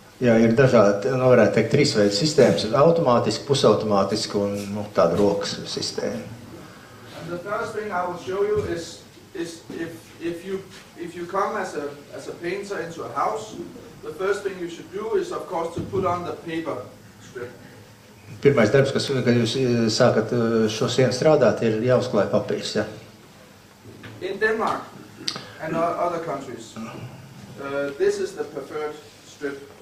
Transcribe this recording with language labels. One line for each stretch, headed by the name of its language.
Latvian: Jā, ir dažādi, varētu teikt, trīs veidu sistēmas, automātiski, pusautomātiski un tāda rokas sistēma.
English: And the first thing I will show you is if you come as a painter into a house, the first thing you should do is of course to put on the paper strip.
Latvian: Pirmais darbs, kad jūs sākat šo sienu strādāt, ir jāuzklāj papīrs, ja?
English: In Denmark and other countries, this is the preferred strip.